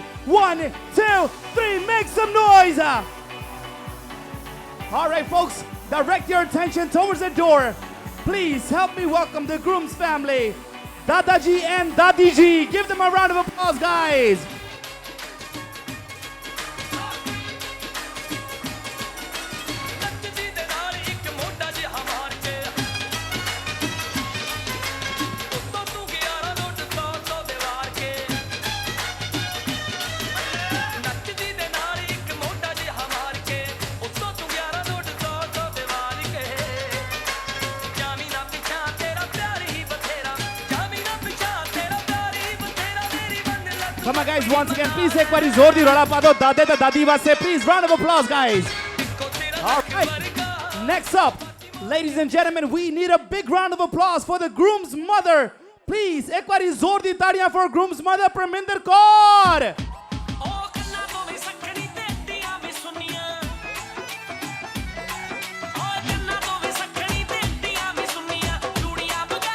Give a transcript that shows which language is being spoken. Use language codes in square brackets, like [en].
[en] 1, 2, 3, make some noise! All right, folks, direct your attention towards the door. Please help me welcome the groom's family, Dadaji and Dadiji. Give them a round of applause, guys. [pa] ਨੱਚਦੀ ਦੇ ਨਾਲ ਇੱਕ ਮੋਢਾ ਜਿਹਾ ਮਾਰ ਕੇ ਉੱਤੋਂ ਤੂੰ 11 note 100 ਦੇ ਵਾਰ ਕੇ ਨੱਚਦੀ ਦੇ ਨਾਲ ਇੱਕ ਮੋਢਾ ਜਿਹਾ ਮਾਰ ਕੇ ਉੱਤੋਂ ਤੂੰ 11 ਨੋਟ 100 ਦੇ ਵਾਰ ਕੇ ਜਾਮੀ ਨਾ ਪਿੱਛਾ ਤੇਰਾ ਪਿਆਰ ਹੀ ਬਥੇਰਾ ਜਾਮੀ ਨਾ ਪਿੱਛਾ ਤੇਰਾ ਪਿਆਰ ਹੀ ਬਥੇਰਾ ਮੇਰੀ ਬੰਨ ਲੱਗ [en] Come on, guys, once again, please take one [pa] zor di rola pado dade da dadi vaste. [en] Please, round of applause, guys. All right. Next up, ladies and gentlemen, we need a big round of applause for the groom's mother. [pa] Please, ek bari zor di taaliyan [en] for groom's mother, [pa] Parminder Kaur. ਉਹ ਕੰਨਾਂ ਤੋਂ ਵੀ ਸੱਖਣੀ ਤੇ ਅੱਡੀਆਂ ਵੀ ਸੁਣੀਆਂ ਉਹ ਕੰਨਾਂ ਤੋਂ ਵੀ ਸੱਖਣੀ ਤੇ ਅੱਡੀਆਂ ਵੀ ਸੁਣੀਆਂ ਚੂੜੀਆਂ